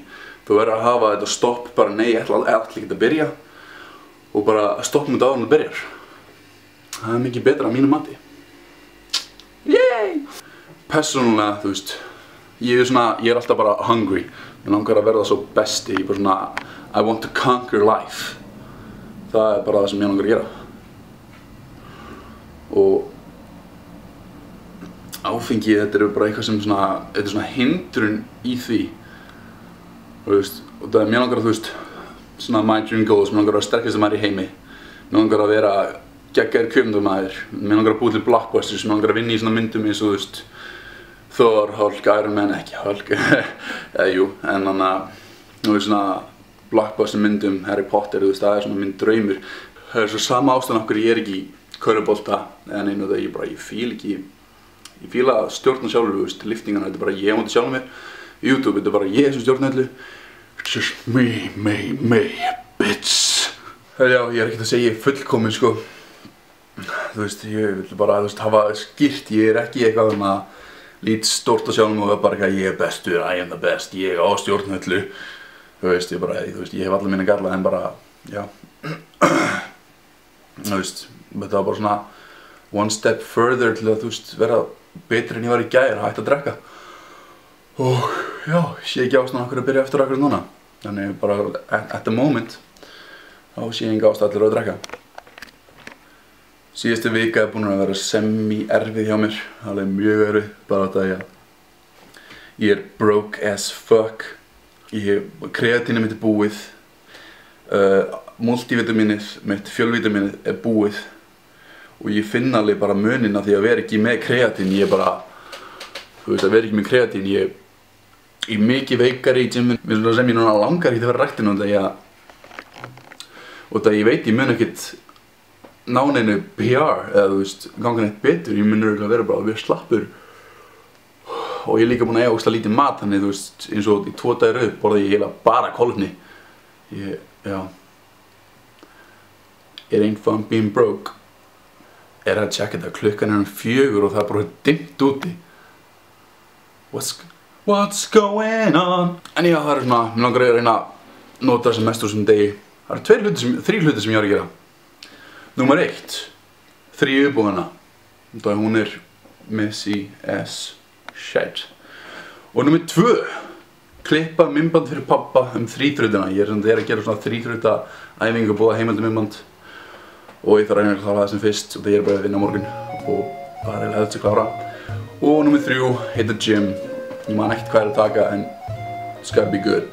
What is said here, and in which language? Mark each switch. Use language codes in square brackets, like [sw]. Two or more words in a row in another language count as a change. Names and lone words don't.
[is] Þú verður að hafa þetta stopp, bara nei, ég ætla ekki að byrja og bara stopp með þetta áður en þú byrjar. Það er mikið betra á mínu mati. Yay! Persónulega, ég er alltaf bara hungry. Ég langar að verða svo besti, ég er bara svona, [en] I want to conquer life. [is] Það er bara það sem ég langar að gera. Og áfengi, þetta er bara eitthvað sem þetta er svona hindrun í því. Og það er mér langar að, svona [en] my dream goals, [is] mér langar að vera sterkasti maður í heimi. Mér langar að vera geggjaður kvikmyndamaður. Mér langar að búa til blockbusters, mér langar að vinna í svona myndum eins og Thor, Hulk, Iron Man, ekki Hulk, eða jú, en þannig að svona blockbuster myndum, Harry Potter, það er svona minn draumur. Það er svo sama ástæðan okkur ég er ekki körfubolta eða neinu það, ég fíla ekki, ég fíla að stjórna sjálfur, þú veist, liftingana, þetta bara ég á móti sjálfum mér, YouTube, þetta bara ég sem stjórna öllu, [en] it's just me, bitch. [is] Já, ég ekkert að segja fullkomin, sko, þú veist, ég vil bara, þú veist, hafa skýrt, ég ekki eitthvað þarna lít stórt á sjálfum og bara eitthvað, ég bestur, [en] I am the best, [is] ég á stjórna öllu, þú veist, ég hef alla mína galla en bara, já, þú veist, þetta var bara svona [en] one step further [is] til að, þú veist, vera betri en ég var í gær, hætti að drekka og já, sé ekki ástæðan okkur að byrja eftir okkur núna þannig bara [en] at the moment [is] þá sé ég enga ástæð allir að drekka. Síðustu vika er búin að vera semi-erfið hjá mér, alveg mjög erfið, bara þetta ég er [en] broke as fuck, [is] kreatínið mitt er búið, multivitaminið mitt, fjölvitaminið er búið og ég finn alveg bara muninn af því að vera ekki með kreatín, ég bara, þú veist, að vera ekki með kreatín, ég er mikið veikari í gyminu, sem ég núna langar ekki til að vera ræktinu og það ég veit ég mun ekkert ná neinu PR eða þú veist, ganga neitt betur, ég mun örugglega vera bara að vera slappur og ég er líka búinn að eiga ógeðslega lítið mat, þannig þú veist, eins og í 2 daga í röð borða ég eiginlega bara kolvetni. Já. [en] It ain't fun being broke. [is] Er að tjekka þetta, klukkan er 4 og það er bara dimmt úti. [en] What's going on? [is] En já, það er svona, mér langar að reyna að nota þessa mest úr þessum degi. Það eru 3 hlutir sem ég var að gera. Númer 1, 3 uppbúðina. Hún er [en] messy as shit. [is] Og númer 2, klippa myndband fyrir pappa 3-þrautina. Ég er að gera svona 3-þrauta æfingu og búa heimildi myndband. Og ég þarf að reyna að klára það sem fyrst og það er bara að vinna á morgun og það er eiginlega helst að klára. Og númer 3, [en] hit the gym. [is] Ég man ekkert hvað að taka en [en] it's gotta be good.